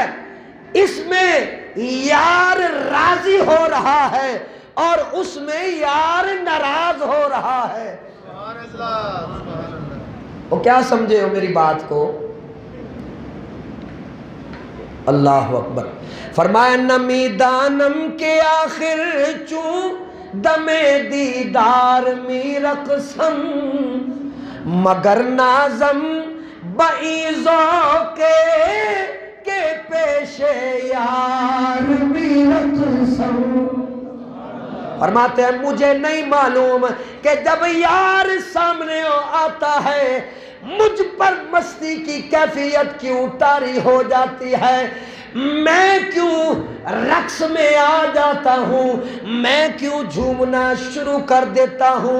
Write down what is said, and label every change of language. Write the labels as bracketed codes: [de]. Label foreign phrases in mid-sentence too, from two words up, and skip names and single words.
[ur] اس میں یار راضی ہو رہا ہے اور اس میں یار ناراض ہو رہا ہے. [ar] سبحان اللہ. سبحان اللہ. [ur] وہ کیا سمجھے ہو میری بات کو؟ [ar] اللہ اکبر. [fa] فرمایا نمی دانم کے آخر چوں دم دیدار می رقصم مگر نازم بعیزوں کے پیش یار می رقصم. [ur] فرماتے ہیں مجھے نہیں معلوم کہ جب یار سامنے آتا ہے مجھ پر مستی کی کیفیت کیوں طاری ہو جاتی ہے، میں کیوں رقص میں آ جاتا ہوں، میں کیوں جھومنا شروع کر دیتا ہوں.